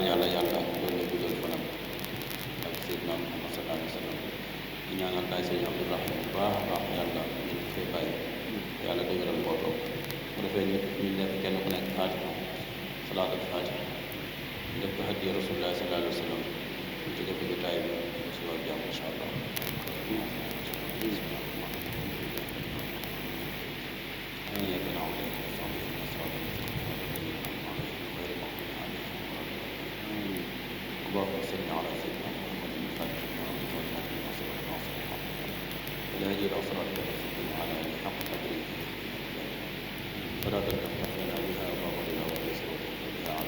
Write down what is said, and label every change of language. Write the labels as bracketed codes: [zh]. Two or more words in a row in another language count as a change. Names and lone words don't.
[wo] yàlla loolu guddal fanam ak Seydina Muhammad [ar] صلى الله عليه وسلم [wo] di ñaanal daay sëñ Abdourahim bu baax a baax yàlla ñu fay bàyyi yàlla dëgëral mbooloo bu defee ñu def kenn ku nekk faatiha [ar] صلاة الفاتحة [wo] def ko hadiya rasulullah [ar] صلى الله عليه وسلم [wo] ñu jóge fi jotaay bi si waa jàmm [ar] إن شاء الله اللهم صل على سيدنا محمد الفاتح والهادي الى صراطك المستقيم وعلى اله حق قدره فلا تفتح لنا بها ابواب الى وليس بها على